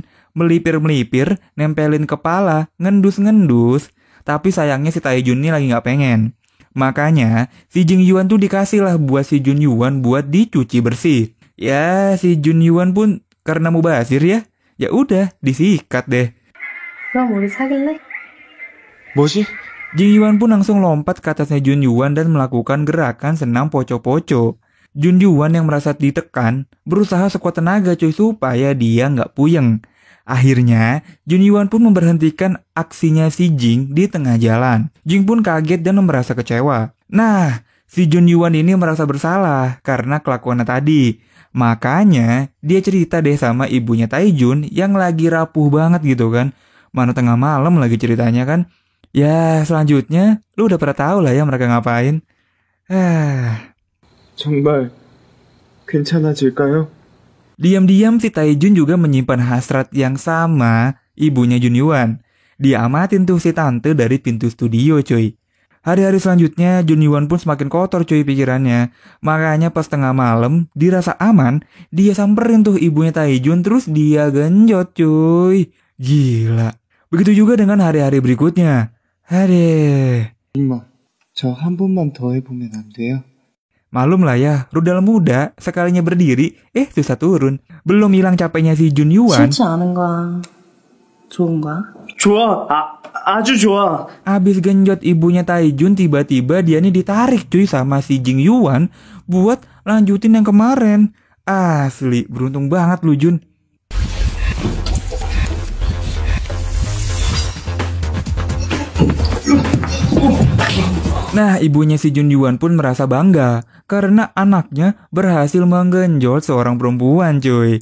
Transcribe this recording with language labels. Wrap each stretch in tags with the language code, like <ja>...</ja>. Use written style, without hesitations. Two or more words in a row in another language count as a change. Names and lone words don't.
<id>Melipir-melipir, nempelin kepala, ngendus-ngendus. Tapi sayangnya si Tae-jun nih lagi gak pengen. Makanya, si Jing Yuan tuh dikasih lah buat si Jun Yuan buat dicuci bersih. Ya, si Jun Yuan pun karena mubazir ya. Ya udah, disikat deh.</id> <ko>그럼 우리 사귈래? 뭐지?</ko> <id>Jing Yuan pun langsung lompat ke atasnya Jun Yuan dan melakukan gerakan senam poco-poco. Jun Yuan yang merasa ditekan berusaha sekuat tenaga cuy supaya dia nggak puyeng. Akhirnya, Jun Yuan pun memberhentikan aksinya si Jing di tengah jalan. Jing pun kaget dan merasa kecewa. Nah, si Jun Yuan ini merasa bersalah karena kelakuannya tadi. Makanya, dia cerita deh sama ibunya Taijun yang lagi rapuh banget gitu kan. Mana tengah malam lagi ceritanya kan. Ya, selanjutnya, lu udah pernah tahu lah ya mereka ngapain.</id> <ko>정말 괜찮아질까요?</ko> <id>Diam-diam si Taijun juga menyimpan hasrat yang sama ibunya Jun Yuan. Dia amatin tuh si tante dari pintu studio cuy. Hari-hari selanjutnya Jun Yuan pun semakin kotor cuy pikirannya. Makanya pas tengah malam dirasa aman, dia samperin tuh ibunya Taijun terus dia genjot cuy. Gila. Begitu juga dengan hari-hari berikutnya. Aduh.</id> <ko>엄마, 저 한 번만 더 해보면 안 돼요?</ko> <id>Malum lah ya, rudal muda sekalinya berdiri, susah turun. Belum hilang capeknya si Jun Yuan.</id> <ko>싫지 않은 거야. 좋은 거야? 좋아, 아주 좋아.</ko> <id>Abis genjot ibunya Taijun, tiba-tiba dia nih ditarik cuy sama si Jing Yuan buat lanjutin yang kemarin. Asli, beruntung banget lu Jun. Nah, ibunya si Jun Yuan pun merasa bangga karena anaknya berhasil menggenjot seorang perempuan cuy.</id>